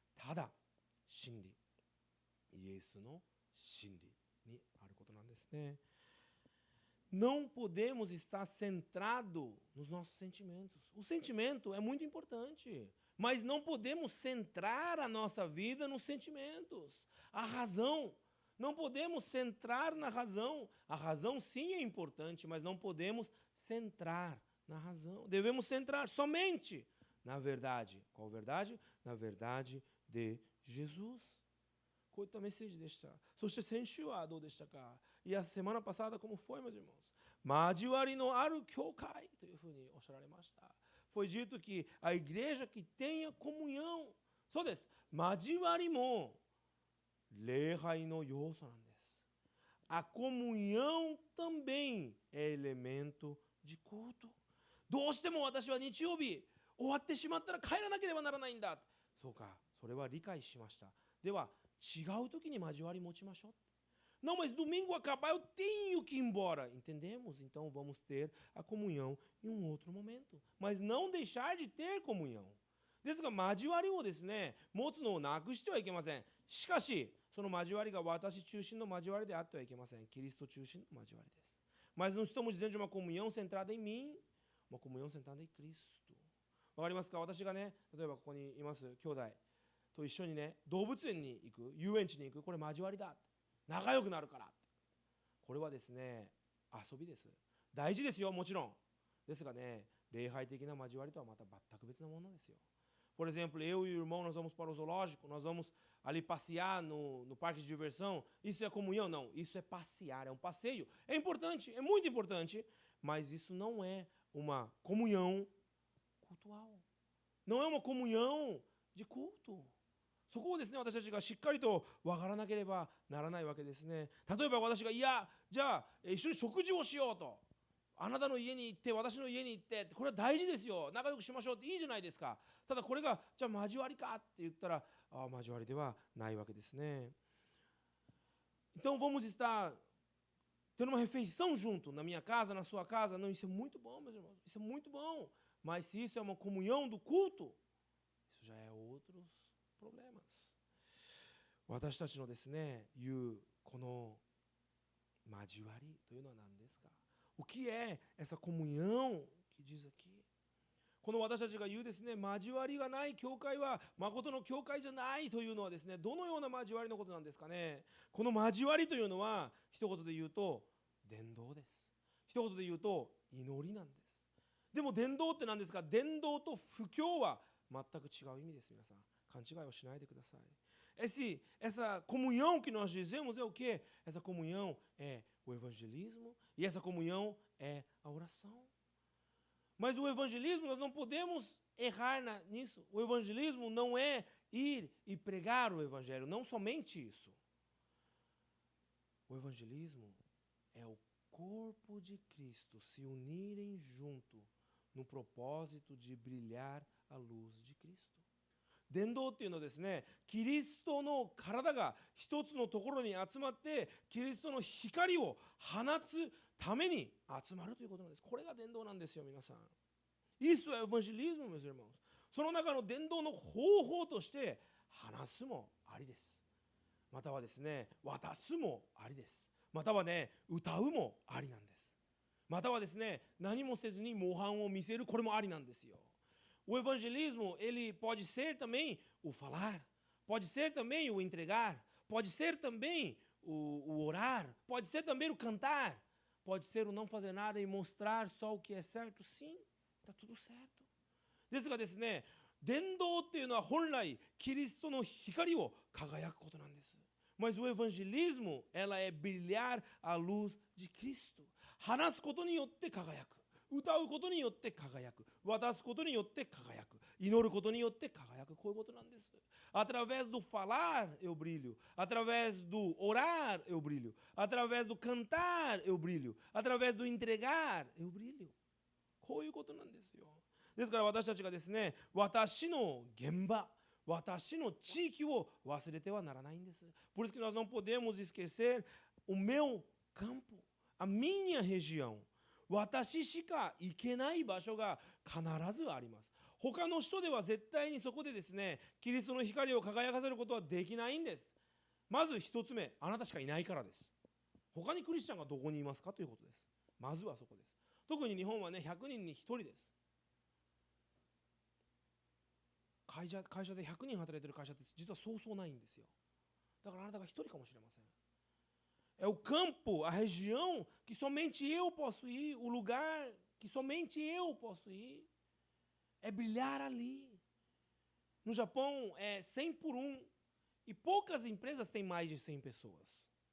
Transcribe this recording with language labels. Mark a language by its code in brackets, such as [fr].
[ja] ただ真理、イエスの真理にあることなんですね。 [pt] Não podemos estar centrado nos nossos sentimentos. O sentimento é muito importante, mas não podemos centrar a nossa vida nos sentimentos. A razão, não podemos centrar na razão. A razão sim é importante, mas não podemos centrar na razão. Devemos centrar somente na verdade. Qual verdade? Na verdade de Jesus. [ja] こういったメッセージでした。そして先週はどうでしたか？ [pt] いや、semana passada como foi, meus irmãos? [ja] 交わりのある教会というふうにおっしゃられました。 [pt] Foi dito que a igreja que tenha comunhão. [ja] そうです。交わりも礼拝の要素なんです。 [pt] A comunhão também é elemento de culto. [ja] どうしても私は日曜日終わってしまったら帰らなければならないんだ。そうか、それは理解しました。では違う時に交わり持ちましょう。 [pt] Não, mas domingo acabar, eu tenho que ir embora. Entendemos? Então vamos ter a comunhão em um outro momento. Mas não deixar de ter comunhão. [ja] ですが、交わりをですね、持つのをなくしてはいけません。しかし、その交わりが私中心の交わりであってはいけません。キリスト中心の交わりです。 [pt] Mas não estamos dizendo de uma comunhão centrada em mim, uma comunhão centrada em Cristo. [ja] わかりますか？私がね、例えばここにいます兄弟と一緒にね、動物園に行く、遊園地に行く、これ交わりだ。仲良くなるから。これはですね、遊びです。大事ですよ、もちろん。ですがね、礼拝的な交わりとはまた全く別なものですよ。 [pt] Por exemplo, eu e o irmão, nós vamos para o zoológico, nós vamos ali passear no parque de diversão. Isso é comunhão? Não, isso é passear, é um passeio. É importante, é muito importante, mas isso não é uma comunhão cultual. Não é uma comunhão de culto. [ja] そこをですね、私たちがしっかりと分からなければならないわけですね。例えば私が、いや、じゃあ一緒に食事をしようと。あなたの家に行って私の家に行ってこれは大事ですよ、仲良くしましょうっていいじゃないですか。ただこれがじゃあ交わりかって言ったら、交わりではないわけですね。 [pt] Então vamos estar tendo uma refeição junto na minha casa, na sua casa. Não, isso é muito bom, meus irmãos, isso é muito bom. Mas se isso é uma comunhão do culto, isso já é outros problemas. [ja] 私たちのですね、言うこの交わりというのは何ですか。 [pt] O que é essa comunhão que diz aqui? [ja] この私たちが言うですね、交わりがない教会は誠の教会じゃないというのはですね、どのような交わりのことなんですかね。この交わりというのは一言で言うと伝道です。一言で言うと祈りなんです。でも伝道って何ですか。伝道と布教は全く違う意味です。皆さん勘違いをしないでください。 [pt] Essa comunhão que nós dizemos é o quê? Essa comunhão é o evangelismo e essa comunhão é a oração. Mas o evangelismo, nós não podemos errar nisso. O evangelismo não é ir e pregar o evangelho, não somente isso. O evangelismo é o corpo de Cristo se unirem junto no propósito de brilhar a luz de Cristo. [ja] 伝道っていうのはですね、キリストの体が一つのところに集まってキリストの光を放つために集まるということなんです。これが伝道なんですよ、皆さん。 [pt] Isso é evangelismo, meus irmãos. [ja] その中の伝道の方法として話すもありです。またはですね、渡すもありです。またはね、歌うもありなんです。またはですね、何もせずに模範を見せる、これもありなんですよ。 [pt] O evangelismo, ele pode ser também o falar, pode ser também o entregar, pode ser também o orar, pode ser também o cantar, pode ser o não fazer nada e mostrar só o que é certo. Sim, está tudo certo. [ja] ですがですね、伝道っていうのは本来キリストの光を輝くことなんです。 [pt] Mas o evangelismo, ela é brilhar a luz de Cristo. [ja] 話すことによって輝く。歌うことによって輝く。渡すことによって輝く。祈ることによって輝く。こういうことなんです。 [pt] Através do falar eu brilho. Através do orar eu brilho. Através do cantar eu brilho. Através do entregar eu brilho. [ja] こういうことなんですよ。ですから私たちがですね、私の現場、私の地域を忘れてはならないんです。 [pt] Por isso que nós não podemos esquecer o meu campo, a minha região. [ja] 私しか行けない場所が必ずあります。他の人では絶対にそこでですね、キリストの光を輝かせることはできないんです。まず一つ目、あなたしかいないからです。他にクリスチャンがどこにいますかということです。まずはそこです。特に日本はね、100人に1人です。会社で100人働いてる会社って実はそうそうないんですよ。だからあなたが1人かもしれません。 [pt] É o campo, a região que somente eu posso ir, o lugar que somente eu posso ir, é brilhar ali. No Japão é 100 por 1 e poucas empresas têm mais de 100 pessoas.